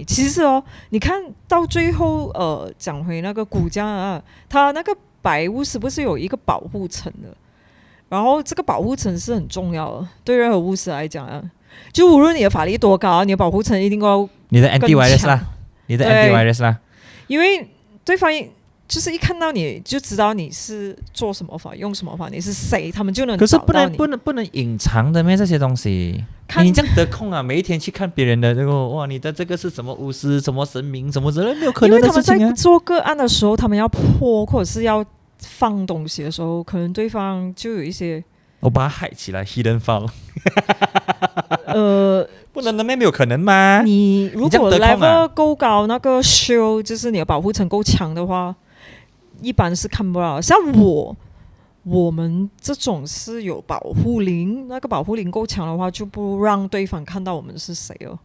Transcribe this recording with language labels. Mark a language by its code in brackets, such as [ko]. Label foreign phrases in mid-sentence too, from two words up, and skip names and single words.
[zh] 其實你看到最後講回那個古江啊，他那個白巫師不是有一個保護層的，然後這個保護層是很重要的，對任何巫師來講啊，就無論你的法力多高，你的保護層一定要你的 antivirus 啦，因為對方就是一看到你就知道你是做什麼法，用什麼法，你是誰，他們就能找到你。可是不能隱藏的咩？這些東西，你這樣得空啊，每一天去看別人的這個，哇，你的這個是什麼巫師、什麼神明、什麼之類，沒有可能的事情啊。因為他們在做個案的時候，他們要破或者是要放東西的時候，可能對方就有一些，我把它害起來 ， [en] hidden file。 [zh] 不能的咩？沒有可能嗎？你如果 level 夠高，那個 shield 就是你的保護層夠強的話。一般是看不到，像我們這種是有保護靈，那個保護靈夠強的話，就不讓對方看到我們是誰哦。